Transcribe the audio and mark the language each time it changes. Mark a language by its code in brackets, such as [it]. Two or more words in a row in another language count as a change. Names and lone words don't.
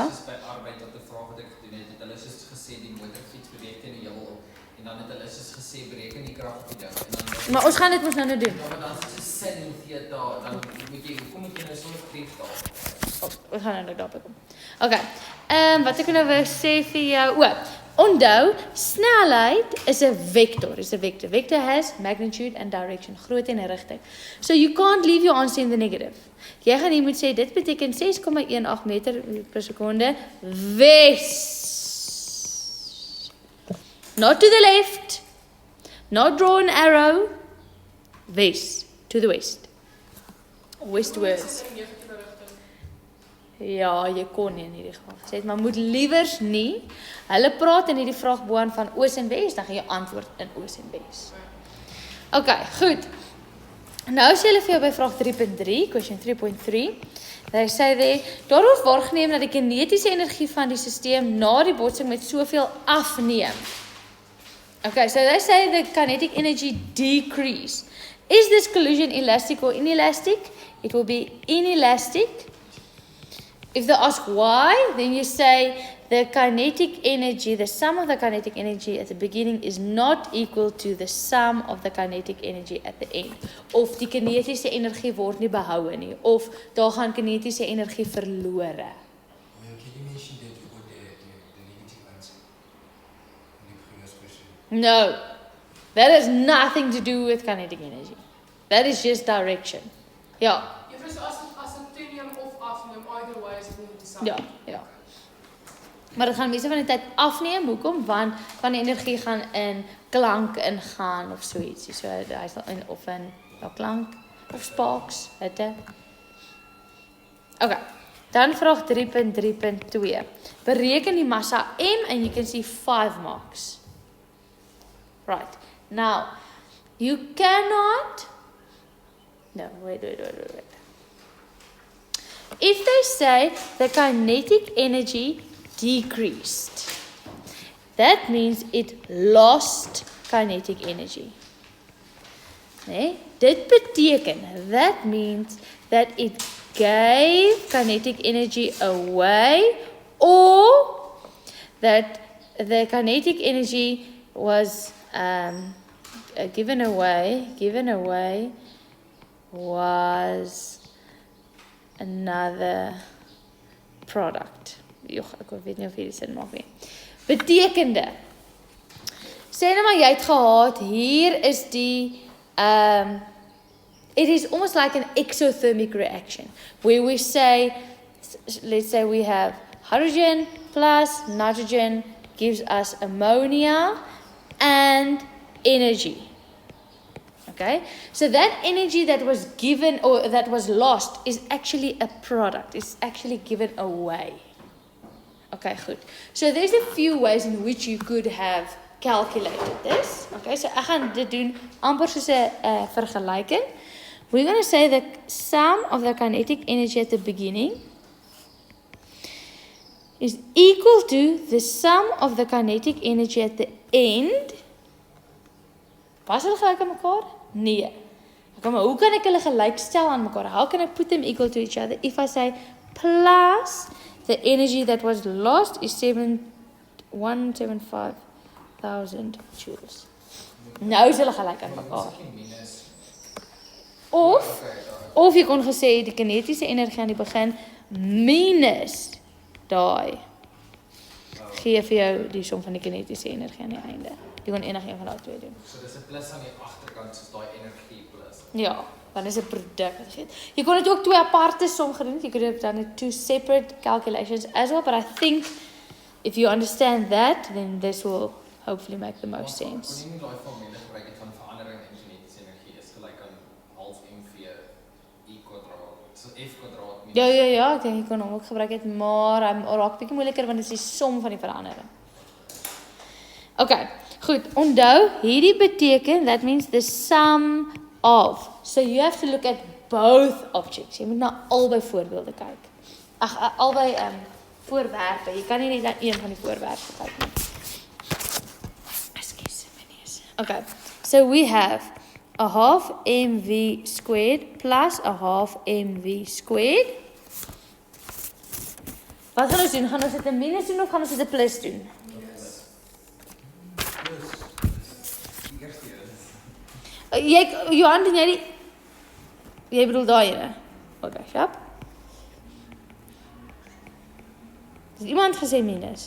[af] Dis by arbeid wat 'n vraag wat ek gedoen het, hulle het soos gesê die motorfiets beweeg teen die heuwel op en dan het hulle soos gesê bereken die krag op die ding en dan Maar ons gaan dit mos nou doen. ja, maar dan is dit sin theta, dan moet jy kom jy nou sonder kreef daar. We gaan nou daarby kom. Okay. Wat ek nou wou sê vir jou, onthou, snelheid is 'n vector. Is 'n vector. [en] Vector has magnitude and direction, [af] grootte en rigting. [en] So you can't leave your answer in the negative. [af] Jy gaan hier moet sê dit beteken 6,18 meter per sekonde wes. [en] Not to the left. Not draw an arrow. West. To the west. Westwards. [af] Ja, jy kon nie in hierdie geval gesê het, maar moet liewers nie. Hulle praat in hierdie vraag boaan van oos en wes, dan gaan jy antwoord in oos en wes. Okay, goed. Nou sê hulle vir jou by vraag 3.3, [en] question 3.3. They say there, [af] daar word waargeneem dat die kinetiese energie van die stelsel na die botsing met soveel afneem. [en] Okay, so they say the kinetic energy decrease. Is this collision elastic or inelastic? It will be inelastic. If they ask why, then you say the kinetic energy, the sum of the kinetic energy at the beginning is not equal to the sum of the kinetic energy at the end. [af] Of die kinetiese energie word nie behoue nie, of daar gaan kinetiese energie verlore. [en] Can you mention that you got the negative answer in the previous question? No, that has nothing to do with kinetic energy. That is just direction. [af] Ja, Juffrou, so as dit toeneem of afneem, [en] either way [af] is dit nie dieselfde. ja. Maar dit gaan meeste van die tyd afneem. Hoekom? Want van die energie gaan in klank ingaan of so ietsie. So hy sal in of in klank of sparks, hitte. Okay. Dan vraag 3.3.2. Bereken die massa m [en] and you can see 5 marks. Right. Now, you cannot No, wait. If they say the kinetic energy decreased, that means it lost kinetic energy. [af] Nee, dit beteken, [en] that means that it gave kinetic energy away, or that the kinetic energy was given away was another product. [af] Ek weet nie of hierdie sin maak nie. Betekende, sê nou maar jy het gehad, hier is die, [en] it is almost like an exothermic reaction, where we say, let's say we have hydrogen plus nitrogen gives us ammonia and energy. Okay, so that energy that was given or that was lost is actually a product. It's actually given away. Okay, good. So there's a few ways in which you could have calculated this. [af] Okay, so ek gaan dit doen amper soos 'n vergelyking. [en] We're going to say the sum of the kinetic energy at the beginning is equal to the sum of the kinetic energy at the end. [af] Was hulle gelyk aan mekaar? Nee. Okay, maar hoe kan ek hulle gelyk stel aan mekaar? [en] How can I put them equal to each other? If I say plus the energy that was lost is 175,000 joules. [af] Nou is hulle gelyk aan mekaar. Of jy kon gesê die kinetiese energie aan die begin minus daai gee vir jou die som van die kinetiese energie aan die einde. Jy kan enige een van daai twee doen. So dis 'n plus aan die agterkant soos daai energie plus. Ja, dan is 'n produk wat gee. Jy kon dit ook twee aparte som gedoen het. [en] Jy could have done it two separate calculations as well, but I think if you understand that, then this will hopefully make the most sense. [af] Kon jy nie daai formule gebruik het van verandering in kinetiese energie is gelyk aan half mv e kwadraat. So f kwadraat minus. Ja, ek dink jy kon hom ook gebruik het, maar hy raak bietjie moeiliker want dit is die som van die verandering. Okay, goed. Onthou, hierdie beteken [en] that means the sum of. So you have to look at both objects. [af] Jy moet na albei voorbeelde kyk. Albei voorwerpe. Jy kan nie net na een van die voorwerpe kyk nie. [en] Excuse me. Okay. So we have a half mv squared plus a half mv squared. [af] Wat gaan ons doen? Gaan ons dit 'n minus doen of gaan ons dit 'n plus doen? Johan, doen jy die... Jy bedoel daai ene? Okay, sharp. Dus iemand gesê minus.